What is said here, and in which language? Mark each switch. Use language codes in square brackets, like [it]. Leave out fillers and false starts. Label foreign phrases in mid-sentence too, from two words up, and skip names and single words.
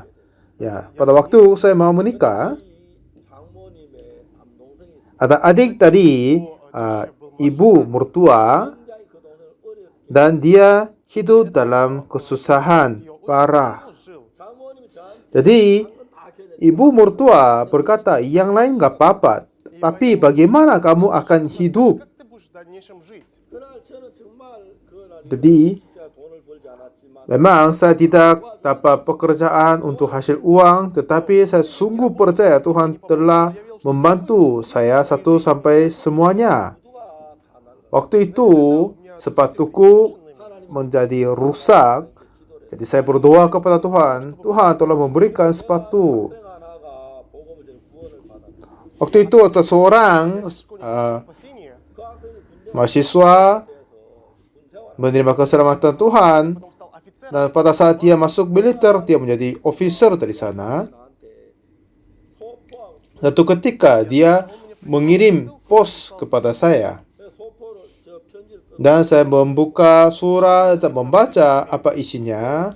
[id] Ya, pada waktu saya mau menikah, ada adik dari ibu mertua, dan dia hidup dalam kesusahan parah. Jadi ibu mertua berkata, yang lain nggak apa-apa, tapi bagaimana kamu akan hidup? [ru] Как ты будешь в дальнейшем жить? [id] Jadi, memang saya tidak dapat pekerjaan untuk hasil uang, tetapi saya sungguh percaya Tuhan telah membantu saya satu sampai semuanya. Waktu itu, sepatuku menjadi rusak. Jadi saya berdoa kepada Tuhan. Tuhan telah memberikan sepatu. Waktu itu ada seorang Спасение. mahasiswa menerima keselamatan Tuhan. [ru] Потом стал офицером. [id] Dan pada saat dia masuk militer, dia menjadi officer dari sana. Satu ketika dia mengirim pos kepada saya. Dan saya membuka surat dan membaca apa isinya.